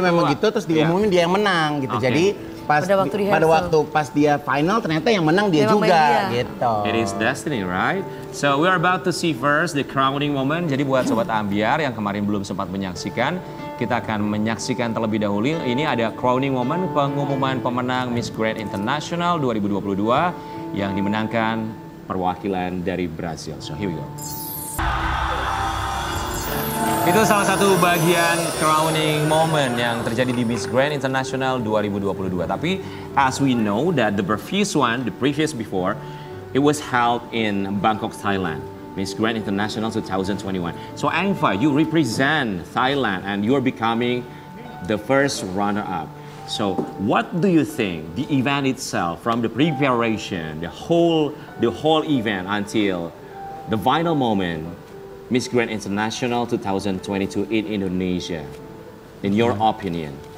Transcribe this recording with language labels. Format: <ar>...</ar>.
<id>memang gitu, terus diumumin dia yang menang gitu. Jadi pada waktu pas dia final ternyata yang menang dia juga gitu.</id> <en>It is destiny, right? So we are about to see first the crowning moment.</en> <id>Jadi buat Sobat Ambyar yang kemarin belum sempat menyaksikan, kita akan menyaksikan terlebih dahulu. Ini ada crowning moment, pengumuman pemenang Miss Grand International 2022 yang dimenangkan perwakilan dari Brazil.</id> <en>So here we go.</en> <id>Itu salah satu bagian crowning moment yang terjadi di Miss Grand International 2022. Tapi</id> <en>as we know that the previous before, it was held in Bangkok, Thailand. Miss Grand International 2021. So Angfa, you represent Thailand and you're becoming the first runner-up. So what do you think the event itself, from the preparation, the whole event until the final moment, Miss Grand International 2022 in Indonesia, in your opinion?</en>